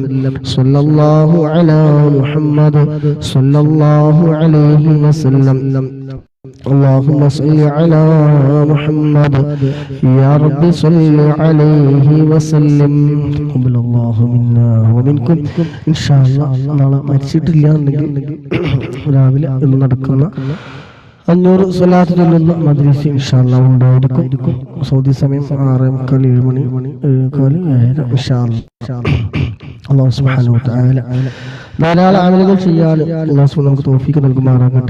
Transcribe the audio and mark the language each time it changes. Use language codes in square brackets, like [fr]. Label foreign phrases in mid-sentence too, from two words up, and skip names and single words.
[ar] صلى الله على محمد صلى الله عليه وسلم. اللهم صل على محمد يا رب صل عليه وسلم. قبل الله منا ومنكم إن شاء الله. [ml] നാളെ മരിച്ചിട്ടില്ല എന്നെങ്കിൽ രാവിലെ ഇന്ന് നടക്കുന്ന 500 സ്വലാത്ത് ചൊല്ലുന്ന മജ്‌ലിസ് [ar] إن شاء الله [ml] ഉണ്ടായിരിക്കും. സൗദി സമയം 6:45 7 മണി 7:15 [ar] إن شاء الله. [ml] അല്ലാഹു [ar] سبحانه وتعالى [ml] ധാരാളം അമലുകൾ ചെയ്യാൻ അല്ലാഹു സുബ്ഹാനഹു നമുക്ക് തൗഫീഖ് നൽകുമാറാകട്ടെ.